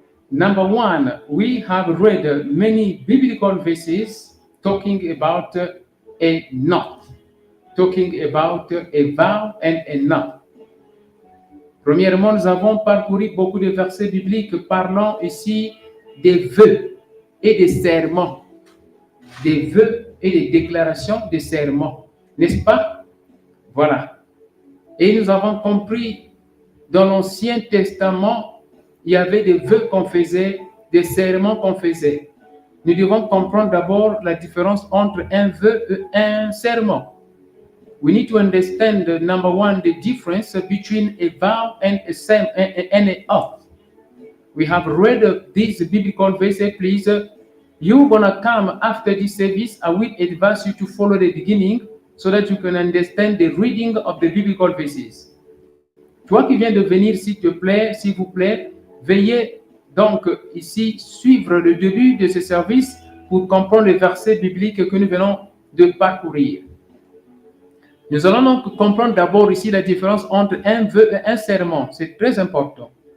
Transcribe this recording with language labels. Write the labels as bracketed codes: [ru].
[en] Number one, we have read many biblical verses talking about a knot, talking about a vow and a knot. [fr] Premièrement, nous avons parcouru beaucoup de versets bibliques parlant ici des vœux et des serments. Des vœux et des déclarations de serments. N'est-ce pas? Voilà. Et nous avons compris, dans l'Ancien Testament, il y avait des vœux qu'on faisait, des serments qu'on faisait. Nous devons comprendre d'abord la différence entre un vœu et un serment. [en] We need to understand, number one, the difference between a vow and an oath. We have read this biblical verse. Please, you're going to come after this service. I will advise you to follow the beginning so that you can understand the reading of the biblical verses. [fr] Toi qui viens de venir, s'il vous plaît, veuillez donc ici suivre le début de ce service pour comprendre les versets bibliques que nous venons de parcourir. Nous allons donc comprendre d'abord ici la différence entre un vœu et un serment. C'est très important.